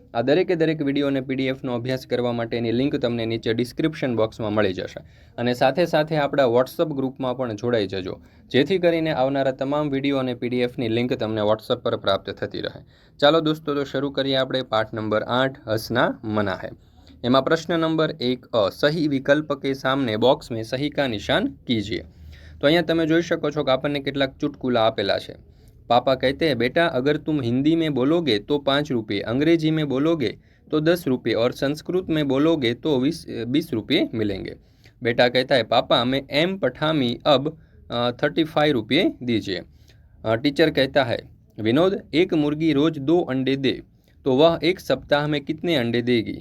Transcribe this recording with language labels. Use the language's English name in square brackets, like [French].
[Gujarati] આ દરેક વિડીયો અને પીડીએફનો અભ્યાસ કરવા માટેની લિંક તમને નીચે ડિસ્ક્રિપ્શન બોક્સમાં મળી જશે અને સાથે આપણા વોટ્સઅપ ગ્રુપમાં પણ જોડાઈ જજો, જેથી કરીને આવનારા તમામ વિડીયો અને પીડીએફની લિંક તમને વોટ્સઅપ પર પ્રાપ્ત થતી રહે। ચાલો દોસ્તો, તો શરૂ કરીએ આપણે પાઠ નંબર 8 હસના મના હે। એમાં [Hindi] प्रश्न नंबर 1 सही विकल्प के सामने बॉक्स में सही का निशान कीजिए। [Gujarati] तो અહીંયા તમે જોઈ શકો છો કે આપણને કેટલાક ચુટકુલા આપેલા છે। [Hindi] पापा कहते हैं, बेटा अगर तुम हिंदी में बोलोगे तो 5 रुपये, अंग्रेजी में बोलोगे तो 10 रुपये और संस्कृत में बोलोगे तो 20 रुपये मिलेंगे। बेटा कहता है, पापा मैं एम पठामी अब 35 रुपये दीजिए। टीचर कहता है, विनोद एक मुर्गी रोज 2 अंडे दे तो वह एक सप्ताह में कितने अंडे देगी?